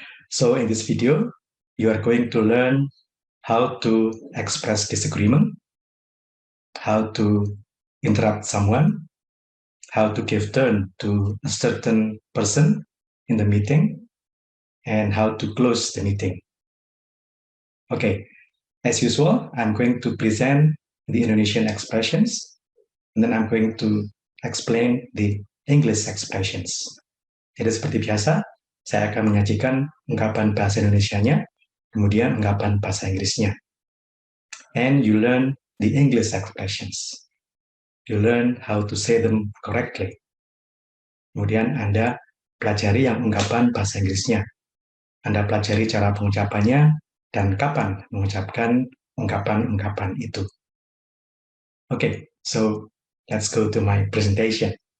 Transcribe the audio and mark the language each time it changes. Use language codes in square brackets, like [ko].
[en] So in this video, you are going to learn how to express disagreement, how to interrupt someone, how to give turn to a certain person in the meeting, and how to close the meeting. Okay, as usual, I'm going to present the Indonesian expressions, and then I'm going to explain the English expressions. [id] Jadi seperti biasa, saya akan menyajikan ungkapan bahasa Indonesianya, kemudian ungkapan bahasa Inggrisnya. [en] And you learn the English expressions. You learn how to say them correctly. [id] Kemudian Anda pelajari yang ungkapan bahasa Inggrisnya. Anda pelajari cara pengucapannya dan kapan mengucapkan ungkapan-ungkapan itu. [en] Okay, so let's go to my presentation.